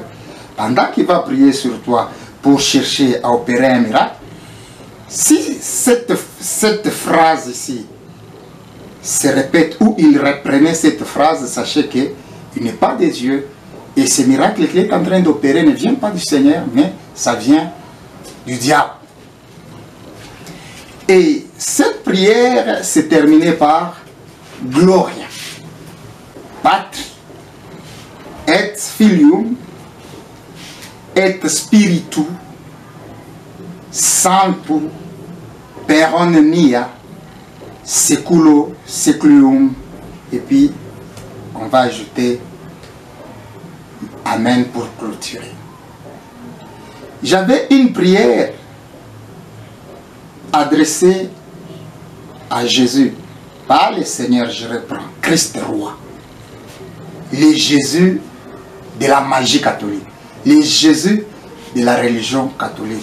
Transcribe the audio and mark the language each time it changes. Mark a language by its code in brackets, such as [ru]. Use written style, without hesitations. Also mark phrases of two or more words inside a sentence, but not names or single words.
[fr] Pendant qu'il va prier sur toi pour chercher à opérer un miracle, si cette phrase ici se répète ou il reprenait cette phrase, sachez qu'il n'est pas de Dieu. Et ce miracle qu'il est en train d'opérer ne vient pas du Seigneur, mais ça vient du diable. Et cette prière s'est terminée par [la] Gloria, Patri, et Filium, et Spiritu, Sanctus, Peronia, Seculo, Seculium, [fr] et puis on va ajouter Amen pour clôturer. J'avais une prière adressée à Jésus, pas le Seigneur, je reprends, Christ roi, le Jésus de la magie catholique, le Jésus de la religion catholique.